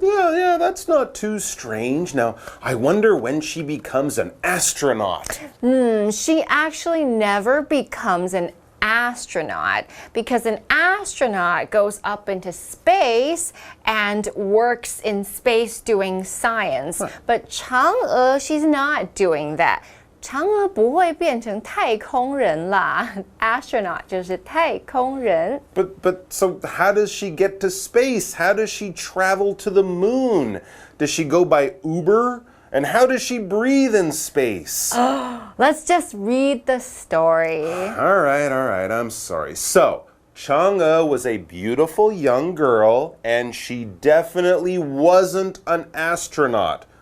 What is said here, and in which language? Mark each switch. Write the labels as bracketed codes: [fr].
[en] Yeah, that's not too strange. Now, I wonder when she becomes an astronaut. She actually never becomes an astronaut because an astronaut goes up into space and works in space doing science. But Chang'e, she's not doing that. [zh] 嫦娥不会变成太空人啦 ，astronaut 就是太空人。 [en] But so how does she get to space? How does she travel to the moon? Does she go by Uber? And how does she breathe in space? Let's just read the story. All right, I'm sorry. So, Chang'e was a beautiful young girl, and she definitely wasn't an astronaut.